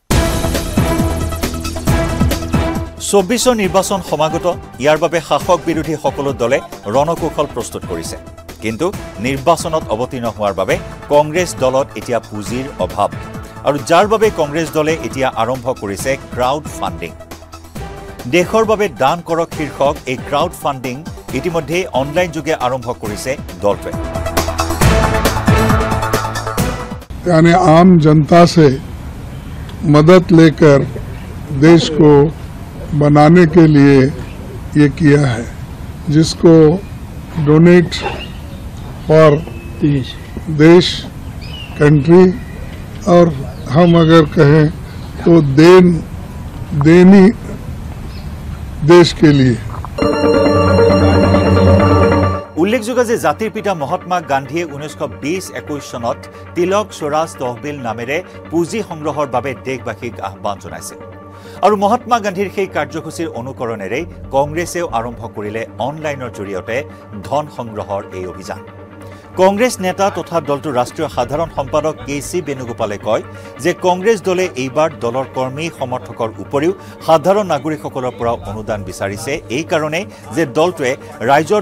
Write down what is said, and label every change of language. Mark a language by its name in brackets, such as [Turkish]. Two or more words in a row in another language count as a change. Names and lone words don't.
[Assamese] 24 নিৰ্বাচন সমাগত ইয়াৰ বাবে শাসক বিৰোধী সকলো দলে ৰণকৌশল প্ৰস্তুত কৰিছে কিন্তু নিৰ্বাচনত অৱতীৰ্ণ হোৱাৰ বাবে কংগ্ৰেছ দলত এতিয়া পুঁজিৰ অভাৱ আৰু যাৰ বাবে কংগ্ৰেছ দলে এতিয়া আৰম্ভ কৰিছে [English] crowd funding [Assamese] দেশৰ বাবে দান কৰক শীৰ্ষক এই [English] crowd funding [Assamese] ইতিমধ্যে অনলাইন যোগে আৰম্ভ কৰিছে দলটোৱে [Hindi] यानी आम जनता से मदद लेकर देश को बनाने के लिए ये किया है जिसको [English] donate for [Hindi] देश कंट्री और हम अगर कहें तो देनी देश के लिए [Assamese] উল্লেখযোগ্য যে জাতিৰ পিতা মহাত্মা গান্ধীয়ে 1920-21 চনত তিলক স্বৰাজ তহবিল নামেৰে পুঁজি সংগ্ৰহৰ বাবে দেশবাসীক আহ্বান জনাইছিল আৰু মহাত্মা গান্ধীৰ সেই কাৰ্যসূচীৰ অনুকৰণেৰে কংগ্ৰেছেও আৰম্ভ কৰিলে অনলাইনৰ জৰিয়তে ধন সংগ্ৰহৰ এই অভিযান কংগ্ৰেছ নেতা তথা দলটোৰ ৰাষ্ট্ৰীয় সাধাৰণ সম্পাদক কেসি বেণুগোপালে কয় যে কংগ্ৰেছ দলে এইবাৰ দলৰ কৰ্মী সমৰ্থকৰ উপৰিও সাধাৰণ নাগৰিকসকলৰ পৰা অনুদান বিচাৰিছে এই কাৰণে যে দলটোৱে ৰাইজৰ